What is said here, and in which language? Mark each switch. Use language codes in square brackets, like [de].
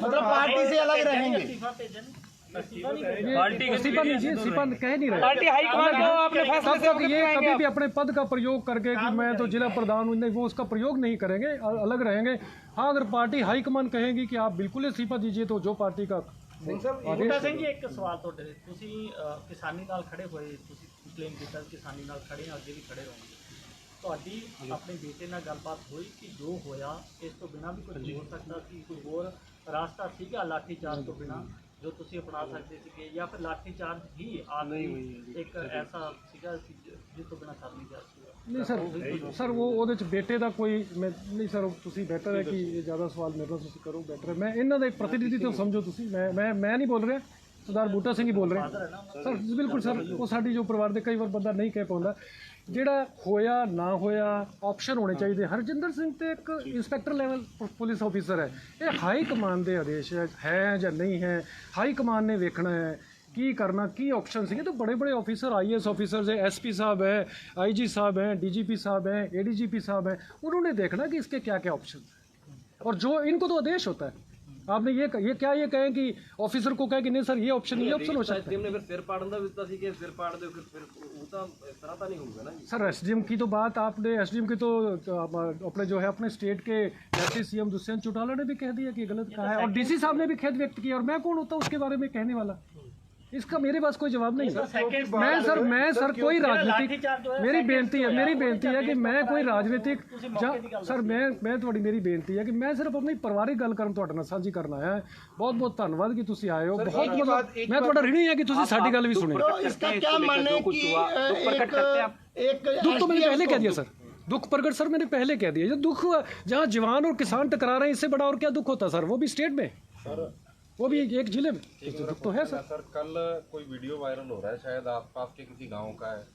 [hi] मतलब पार्टी से अलग रहेंगे। इस्तीफा नहीं, इस्तीफा कह नहीं रहे। पार्टी हाईकमान को अपने फैसले से ये कभी भी अपने पद का प्रयोग करके कि मैं तो जिला प्रधान हूँ, नहीं, वो उसका प्रयोग नहीं करेंगे, अलग रहेंगे। हाँ, अगर पार्टी हाईकमान कहेगी कि आप बिल्कुल इस्तीफा दीजिए तो जो पार्टी का [pa] बूटा ਸਿੰਘ ਜੀ ਇੱਕ ਸਵਾਲ ਤੁਹਾਡੇ ਤੁਸੀਂ ਕਿਸਾਨੀ ਨਾਲ ਖੜੇ ਹੋਏ, ਤੁਸੀਂ ਕਲੇਮ ਕੀਤਾ ਕਿਸਾਨੀ ਨਾਲ ਖੜੇ ਅੱਗੇ ਵੀ ਖੜੇ ਰਹੋਗੇ। ਤੁਹਾਡੀ ਆਪਣੇ ਬੇਟੇ ਨਾਲ ਗੱਲਬਾਤ ਹੋਈ ਕਿ ਜੋ ਹੋਇਆ ਇਸ ਤੋਂ ਬਿਨਾਂ ਵੀ ਕੁਝ ਹੋ ਸਕਦਾ ਸੀ, ਕੋਈ ਹੋਰ ਰਾਸਤਾ ਸੀਗਾ ਲਾਠੀ ਚਾਰਜ ਤੋਂ ਬਿਨਾਂ ਜੋ ਤੁਸੀਂ ਅਪਣਾ ਸਕਦੇ ਸੀਗੇ, ਜਾਂ ਫਿਰ ਲਾਠੀ ਚਾਰਜ ਹੀ ਆਖਰੀ ਇੱਕ ਐਸਾ ਸੀਗਾ ਜਿਸ ਤੋਂ ਬਿਨਾਂ ਕਰ ਨਹੀਂ ਜਾ ਸਕਦਾ? [hi] नहीं सर वो [pa] ਉਹਦੇ ਚ ਬੇਟੇ ਦਾ ਕੋਈ ਨਹੀਂ ਸਰ, ਤੁਸੀਂ ਬੈਟਰ ਹੈ ਕਿ ਇਹ ਜ਼ਿਆਦਾ ਸਵਾਲ ਮੇਰੇ ਨਾਲ ਤੁਸੀਂ ਕਰੋ, ਬੈਟਰ ਹੈ। ਮੈਂ ਇਹਨਾਂ ਦਾ ਪ੍ਰਤੀਨਿਧੀ ਤੋਂ ਸਮਝੋ ਤੁਸੀਂ, ਮੈਂ ਨਹੀਂ ਬੋਲ ਰਿਹਾ, ਸਰਦਾਰ ਬੂਟਾ ਸਿੰਘ ਹੀ ਬੋਲ ਰਹੇ ਸਰ। ਬਿਲਕੁਲ ਸਰ, ਉਹ ਸਾਡੀ ਜੋ ਪਰਿਵਾਰ ਦੇ ਕਈ ਵਾਰ ਬੰਦਾ ਨਹੀਂ ਕਹਿ ਪਾਉਂਦਾ, ਜਿਹੜਾ ਹੋਇਆ ਨਾ ਹੋਇਆ ਆਪਸ਼ਨ ਹੋਣੇ ਚਾਹੀਦੇ। ਹਰਜਿੰਦਰ ਸਿੰਘ ਤੇ ਇੱਕ ਇੰਸਪੈਕਟਰ ਲੈਵਲ ਪੁਲਿਸ ਆਫੀਸਰ ਹੈ, ਇਹ ਹਾਈ ਕਮਾਂਡ ਦੇ ਆਦੇਸ਼ ਹੈ ਜਾਂ ਨਹੀਂ ਹੈ, ਹਾਈ ਕਮਾਂਡ ਨੇ ਵੇਖਣਾ ਹੈ ਕੀ करना, की ऑप्शन है। [hi] तो बड़े बड़े ऑफिसर IAS ऑफिसर्स है, SP साहब है, IG साहब हैं, DGP साहब हैं, ADGP साहब हैं, उन्होंने देखना कि इसके क्या क्या ऑप्शन है, और जो इनको तो आदेश होता है। आपने ये कहें कि ऑफिसर को कहे कि नहीं सर ये ऑप्शन हो सकता है। [pa] ਫਿਰ ਸਿਰ ਪਾੜਨ ਦਾ ਵੀ ਦਿੱਤਾ ਸੀ ਕਿ ਸਿਰ ਪਾੜ ਦਿਓ, ਫਿਰ ਉਹ ਤਾਂ ਇਸ ਤਰ੍ਹਾਂ ਤਾਂ ਨਹੀਂ ਹੋਊਗਾ ਨਾ ਜੀ। [hi] सर SDM की तो बात आपने, SDM की तो अपने जो है अपने स्टेट के डिप्टी CM दुष्यंत चौटाला ने भी कह दिया कि गलत कहा है, और DC साहब ने भी खेद व्यक्त किया, और मैं कौन होता उसके बारे में कहने वाला? इसका मेरे पास कोई जवाब नहीं है। मैं सर कोई राजनीतिक, मेरी बेनती है कि मैं कोई राजनीतिक सर मैं थोड़ी मेरी बेनती है कि मैं सिर्फ अपनी परिवारिक गल [pa] ਕਰਨ ਤੁਹਾਡੇ ਨਾਲ ਸਾਂਝੀ ਕਰਨਾ ਹੈ। ਬਹੁਤ ਧੰਨਵਾਦ ਕਿ ਤੁਸੀਂ ਆਏ ਹੋ, ਬਹੁਤ [hi] मतलब मैं [pa] ਤੁਹਾਡਾ [hi] ऋणी है कि [pa] ਤੁਸੀਂ ਸਾਡੀ ਗੱਲ ਵੀ ਸੁਣੀ। [hi] तो इसका क्या मानना है कि एक दुख तो मैंने पहले कह दिया सर, दुख प्रकट सर मैंने पहले कह दिया। जो दुख जहाँ जवान और किसान टकरा रहे हैं, इससे बड़ा और क्या दुख होता सर, वो भी स्टेट में सर, वो भी एक जिले में, दुख तो है सर। कल कोई वीडियो वायरल हो रहा है, शायद आसपास के किसी गांव का है